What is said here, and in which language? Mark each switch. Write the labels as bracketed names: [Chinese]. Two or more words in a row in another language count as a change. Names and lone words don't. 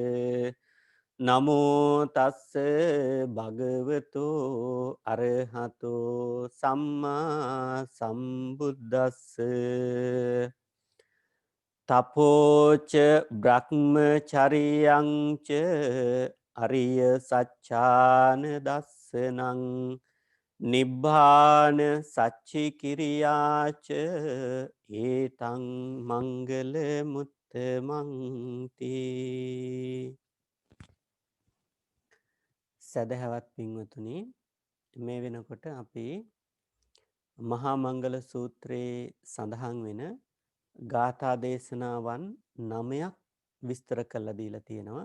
[Pali] නමෝ තස්ස භගවතු අරහතෝ සම්මා සම්බුද්දස්ස තපෝච බ්‍රහ්මචරියංච අරිය සච්චාන දස්සනං නිබ්බාන සච්චි කිරියාච ඒතං මංගල මුත්තමන්ති. [Sinhala] සැදැහැවත් පින්වතුනි, මේ වෙනකොට අපි මහා මංගල සූත්‍රයේ සඳහන් වෙන ගාථා දේශනාවන් 9ක් විස්තර කරලා දීලා තියෙනවා.